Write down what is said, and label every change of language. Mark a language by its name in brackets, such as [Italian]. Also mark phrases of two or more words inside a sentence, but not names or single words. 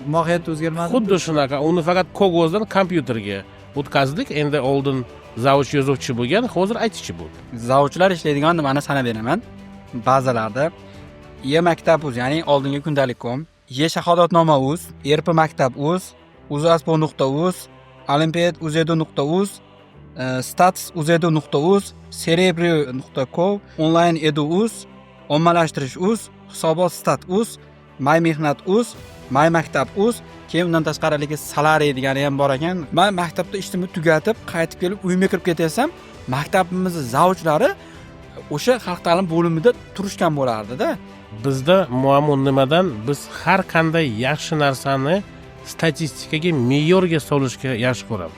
[Uzbek] mohiyat o'zgarmadi. Xuddi shunaqa, uni faqat qog'ozdan kompyuterga o'tkazdik. Endi oldin zavch yozuvchi bo'lgan, hozir aytuvchi bo'ldi. Zavchlar ishlaydigan nimani sanab beraman. Ba'zilarda e-maktab.uz, ya'ni oldingi kundalik.com, e-shahodatnoma.uz, erp-maktab.uz, uzaspo.uz, olimpiad.uz.uz, status.uz.uz, cerebri.co, online.edu.uz, ommalashtirish.uz, hisobot.stat.uz, mymehnat.uz, mymaktab.uz. Keyin undan tashqari salariy degani ham bor ekan. Men maktabda ishimni tugatib, qaytib kelib uyimga kirib ketsam, maktabimizning zavchlari o'sha xalq ta'lim bo'limida turishgan bo'lardi-da. Bizda muammo nimadan? Biz har qanday yaxshi narsani statistikaga, me'yorga solishga yaxshi ko'ramiz.